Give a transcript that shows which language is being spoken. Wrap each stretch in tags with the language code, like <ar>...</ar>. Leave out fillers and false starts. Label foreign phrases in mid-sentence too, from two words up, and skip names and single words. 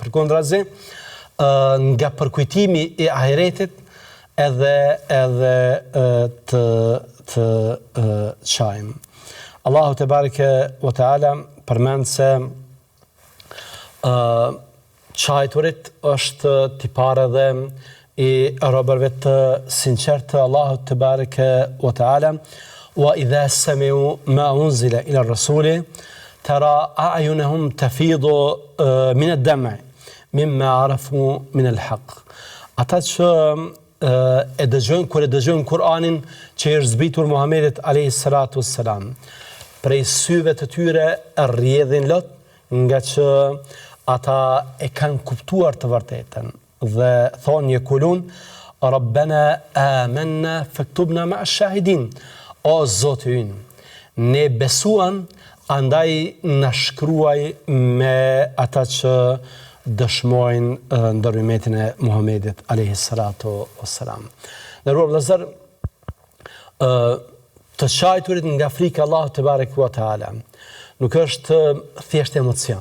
<sq>Përkundrazi, nga përkujtimi i ahiretit edhe të çajmë.</sq> <ar>الله تبارك وتعالى</ar> <sq>përmend se qajturit është tipare dhe i robërve të sinqert të Allahut te bareke wa taala.</sq> <ar>وإذا سمعوا ما أنزل إلى الرسول ترى أعينهم تفيض من الدمع مما عرفوا من الحق.</ar> <sq>Ata që kur e dëgjojnë Kur'anin që është zbritur Muhamedit</sq> <ar>عليه الصلاة والسلام,</ar> <sq>prej syve të tyre rrjedhin lot, nga që ata e kanë kuptuar të vërtetën dhe thonë</sq> <ar>يقولون ربنا آمنا فاكتبنا مع الشاهدين.</ar> <sq>O Zoti ynë, ne besuam, andaj na shkruaj me ata që dëshmojnë ndërmjetin e Muhamedit</sq> <ar>عليه الصلاة والسلام.</ar> <sq>Nderuar vëllezër, të qajturit nga frika</sq> <ar>الله تبارك وتعالى</ar> <sq>nuk është thjesht emocion.</sq>